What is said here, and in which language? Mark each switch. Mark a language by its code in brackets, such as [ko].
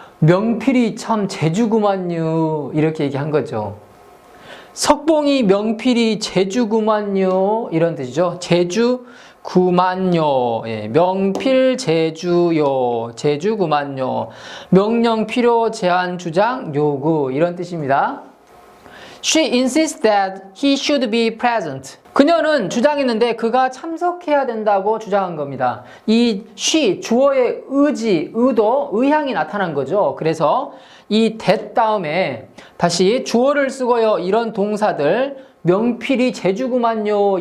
[ko] 명필이 참 제주구만요. 이렇게 얘기한 거죠. 석봉이 명필이 제주구만요. 이런 뜻이죠. 제주구만요. 예, 명필 제주요. 제주구만요. 명령 필요 제한 주장 요구 이런 뜻입니다. [en] She insists that he should be present. [ko] 그녀는 주장했는데 그가 참석해야 된다고 주장한 겁니다. 이 she, 주어의 의지, 의도, 의향이 나타난 거죠. 그래서 이 that 다음에 다시 주어를 쓰고요. 이런 동사들 명필이 제주구만요.